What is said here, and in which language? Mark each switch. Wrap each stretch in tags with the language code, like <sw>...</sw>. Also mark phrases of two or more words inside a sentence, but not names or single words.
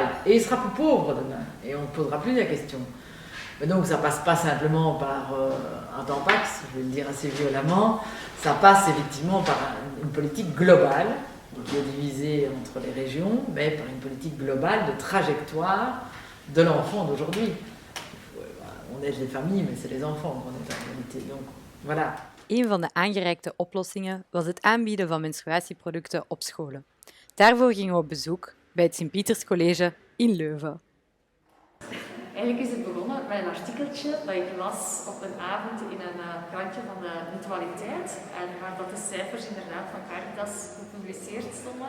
<fr>Et il sera plus pauvre demain, et on ne posera plus la question. Mais donc ça passe pas simplement par un tampax, je vais le dire assez violemment, ça passe effectivement par une politique globale, qui est divisée entre les régions, mais par une politique globale de trajectoire de l'enfant d'aujourd'hui. On aide les familles, mais c'est les enfants qu'on aide en réalité. Donc, voilà.</fr> <nl>Een van de aangereikte oplossingen was het aanbieden van menstruatieproducten op scholen. Daarvoor gingen we op bezoek bij het Sint-Pieters College in Leuven. Eigenlijk is het begonnen met een artikeltje dat ik las op een avond in een krantje van de mutualiteit, en waar dat de cijfers inderdaad van Caritas gepubliceerd stonden.</nl>